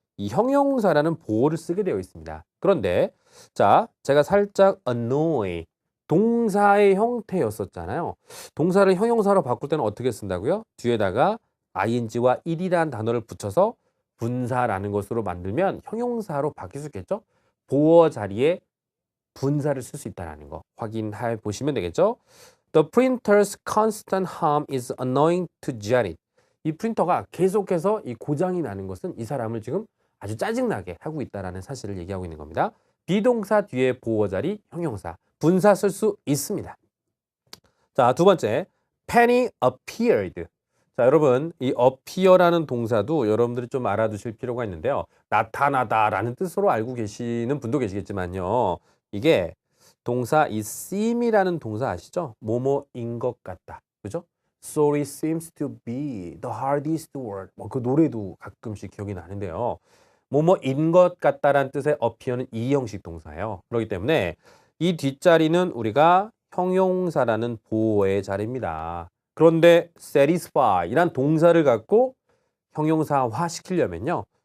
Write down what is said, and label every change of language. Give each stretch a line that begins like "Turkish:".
Korean: 이 형용사라는 보어를 쓰게 되어 있습니다. 그런데 자, 제가 살짝 annoy 동사의 형태였었잖아요. 동사를 형용사로 바꿀 때는 어떻게 쓴다고요? 뒤에다가 ing와 ed라는 단어를 붙여서 분사라는 것으로 만들면 형용사로 바뀔 수 있겠죠? 보어 자리에 분사를 쓸 수 있다는 거 확인해 보시면 되겠죠?
English: The printer's constant hum is annoying to Janet.
Korean: 이 프린터가 계속해서 이 고장이 나는 것은 이 사람을 지금 아주 짜증나게 하고 있다는 사실을 얘기하고 있는 겁니다. 비동사 뒤에 보어 자리 형용사 분사 쓸 수 있습니다. 자, 두 번째
English: Penny appeared.
Korean: 자, 여러분 이 appear라는 동사도 여러분들이 좀 알아두실 필요가 있는데요. 나타나다라는 뜻으로 알고 계시는 분도 계시겠지만요. 이게 동사 이 seem이라는 동사 아시죠? 뭐뭐인 것 같다. 그죠?
English: Sorry seems to be the hardest word.
Korean: 뭐 그 노래도 가끔씩 기억이 나는데요. 뭐뭐인 것 같다라는 뜻의 appear는 이 형식 동사예요. 그렇기 때문에 이 뒷자리는 우리가 형용사라는 보어의 자리입니다. 그런데 satisfy 이란 동사를 갖고 형용사화 시키려면요.